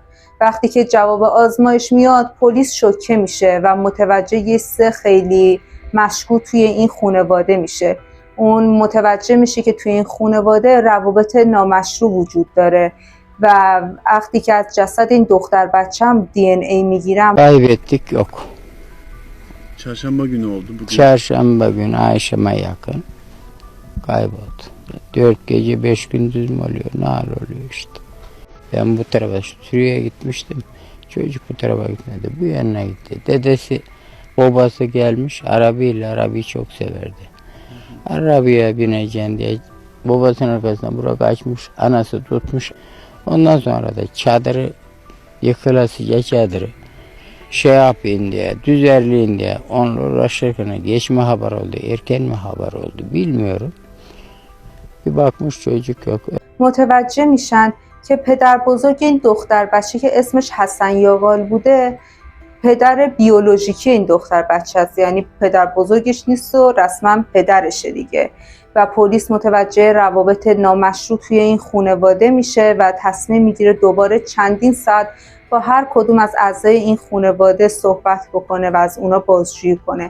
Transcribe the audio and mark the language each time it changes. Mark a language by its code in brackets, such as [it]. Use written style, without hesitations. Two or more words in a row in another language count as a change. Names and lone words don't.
[fa] وقتی که جواب آزمایش میاد پلیس شوکه میشه و متوجه یه چیز خیلی مشکوک توی این خانواده میشه. اون متوجه میشه که توی این خانواده روابط نامشروع وجود داره و وقتی که از جسد این دختر بچه هم DNA میگیرم [tr] kaybettik yok. Çarşamba günü oldu bu. Çarşamba günü akşama yakın kayboldu. 4 gece 5 gündüz mü oluyor? Ne hal oluyor işte. Ben bu tarafa Suriye'ye gitmiştim. Çocuk bu tarafa gitmedi. Bu yanına gitti. Dedesi, babası gelmiş. Arabayı çok severdi. Arabaya bineceğim diye babasının arkasından Burak açmış. Anası tutmuş. Ondan sonra da çadırı yıkılasıca çadırı yapayım diye, düzenleyin diye onunla uğraşırken geç mi haber oldu, erken mi haber oldu bilmiyorum. Bir bakmış çocuk yok. [fa] متوجه میشن که پدر بزرگ این دختر بچه که اسمش حسن یاغال بوده پدر بیولوژیکی این دختر بچه است، یعنی پدر بزرگش نیست و رسما پدرشه دیگه. و پلیس متوجه روابط نامشروع توی این خانواده میشه و تصمیم میگیره دوباره چندین ساعت با هر کدوم از اعضای این خانواده صحبت بکنه و از اونا بازجویی کنه.